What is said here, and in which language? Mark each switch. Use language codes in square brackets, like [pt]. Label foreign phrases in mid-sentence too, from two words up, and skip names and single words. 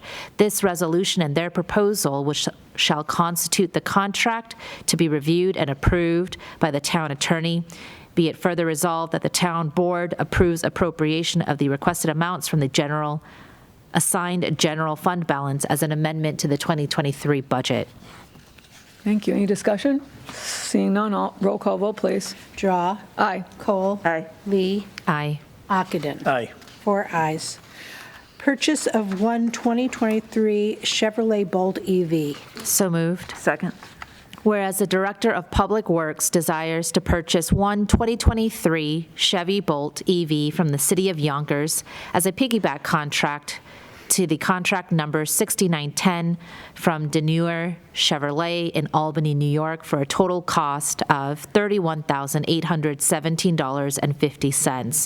[en] This resolution and their proposal, which shall constitute the contract, to be reviewed and approved by the town attorney. Be it further resolved that the town board approves appropriation of the requested amounts from the assigned general fund balance as an amendment to the 2023 budget. Thank you. Any discussion? Seeing none, roll call vote, please. Drawe. Aye. Kohl. Aye. Lee. Aye. Ockenden. Aye. 4 ayes. Purchase of one 2023 Chevrolet Bolt EV. So moved. Second. Whereas the Director of Public Works desires to purchase one 2023 Chevy Bolt EV from the City of Yonkers as a piggyback contract to the contract number 6910 from Deneuer Chevrolet in Albany, New York, for a total cost of $31,817.50.